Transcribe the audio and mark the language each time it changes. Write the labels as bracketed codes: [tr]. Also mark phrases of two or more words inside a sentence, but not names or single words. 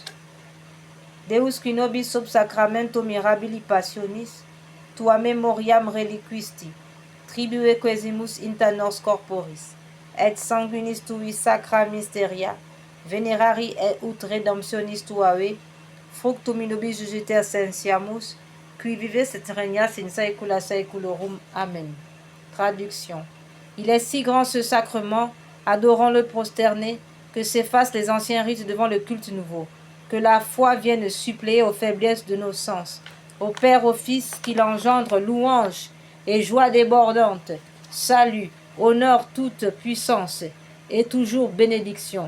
[la] Deus qui nobis sub sacramento mirabili passionis, tua memoriam reliquisti, tribue quesimus inter nos corporis, et sanguinis tui sacra mysteria, venerari et ut redemptionis tuae, fructum in nobis jugiter sensiamus, qui vives et regnas in saecula saeculorum. [fr] Amen. Traduction. Il est si grand ce sacrement, adorons-le prosterné, que s'effacent les anciens rites devant le culte nouveau, que la foi vienne suppléer aux faiblesses de nos sens. Au Père, au Fils, qu'il engendre louange et joie débordante, salut, honneur, toute puissance et toujours bénédiction.